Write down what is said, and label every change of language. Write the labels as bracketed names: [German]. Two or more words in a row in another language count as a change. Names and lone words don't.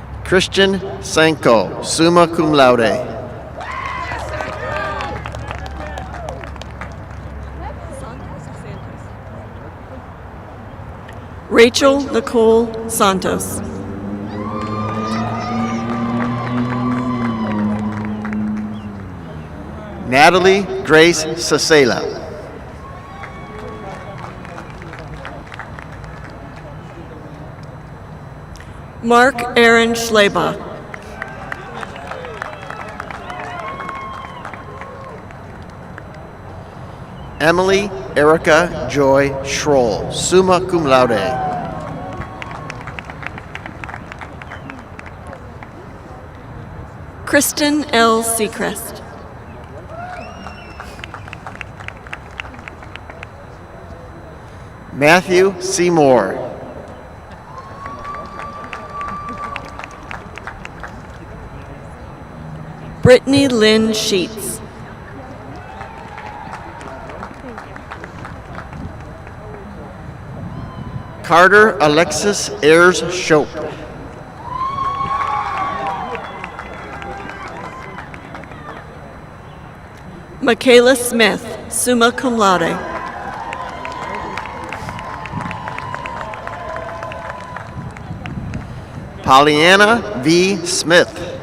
[English] Christian Sanko, [Latin] summa cum laude. [English] Rachel Nicole Santos. Natalie Grace Sasela. Mark Aaron Schleba. Emily Erica Joy Schroll, [Latin] summa cum laude. [English] Kristen L. Seacrest. Matthew Seymour. Brittany Lynn Sheets. Carter Alexis Ayers Shope. Michaela Smith, [Latin] summa cum laude. [English] Pollyanna V. Smith.